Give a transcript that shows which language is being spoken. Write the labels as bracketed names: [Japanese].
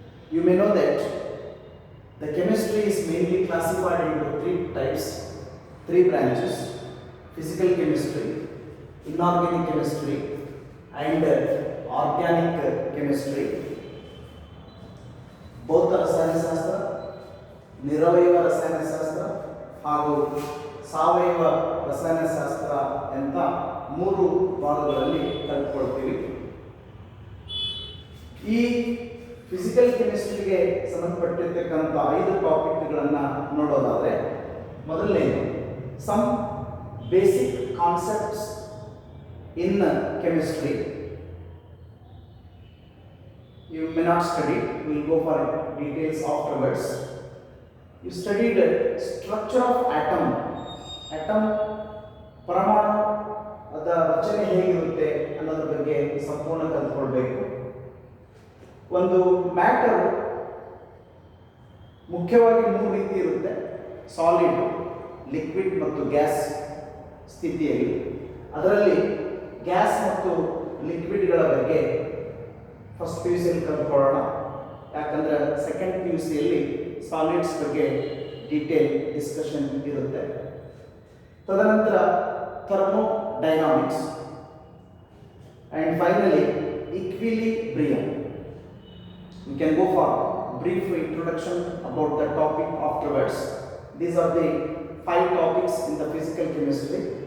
[English] You may know that the chemistry is mainly classified into three branches: physical chemistry, inorganic chemistry, and organic chemistry. [Kannada] ಭೌತ ರಸಾಯನಶಾಸ್ತ್ರ, ನಿರವಯವ ರಸಾಯನಶಾಸ್ತ್ರ ಹಾಗೂ ಸಾವಯವ ರಸಾಯನಶಾಸ್ತ್ರ ಅಂತ ಮೂರು ಭಾಗಗಳಲ್ಲಿ ಕಲ್ತ್ಕೊಳ್ತೀವಿ. ಈ ಫಿಸಿಕಲ್ ಕೆಮಿಸ್ಟ್ರಿಗೆ ಸಂಬಂಧಪಟ್ಟಿರ್ತಕ್ಕಂಥ 5 ಟಾಪಿಕ್ಗಳನ್ನು ನೋಡೋದಾದರೆ, ಮೊದಲನೇದು [English] Some basic concepts in chemistry. You may not study, we will go for details afterwards. You studied structure of atom. [Kannada] Atom ಪರಮಾಣು ಅದರ ರಚನೆ ಹೇಗಿರುತ್ತೆ ಅನ್ನೋದ್ರ ಬಗ್ಗೆ ಸಂಪೂರ್ಣ ಕಲ್ತ್ಕೊಳ್ಬೇಕು. ಒಂದು ಮ್ಯಾಟರ್ ಮುಖ್ಯವಾಗಿ 3 ರೀತಿ ಇರುತ್ತೆ: ಸಾಲಿಡ್, ಲಿಕ್ವಿಡ್ ಮತ್ತು ಗ್ಯಾಸ್ ಸ್ಥಿತಿಯಲ್ಲಿ. ಅದರಲ್ಲಿ ಗ್ಯಾಸ್ ಮತ್ತು ಲಿಕ್ವಿಡ್ಗಳ ಬಗ್ಗೆ ಫಸ್ಟ್ ಪಿ ಯು ಸಿಯಲ್ಲಿ ಕಲ್ತ್ಕೊಳ್ಳೋಣ. ಯಾಕಂದರೆ ಸೆಕೆಂಡ್ ಪಿ ಯು ಸಿಯಲ್ಲಿ ಸಾಲಿಡ್ಸ್ ಬಗ್ಗೆ ಡೀಟೇಲ್ ಡಿಸ್ಕಷನ್ ಇರುತ್ತೆ. [English] ತದನಂತರ thermodynamics, and finally equilibrium. We can go for brief introduction about the topic afterwards. These are the 5 topics in the physical chemistry.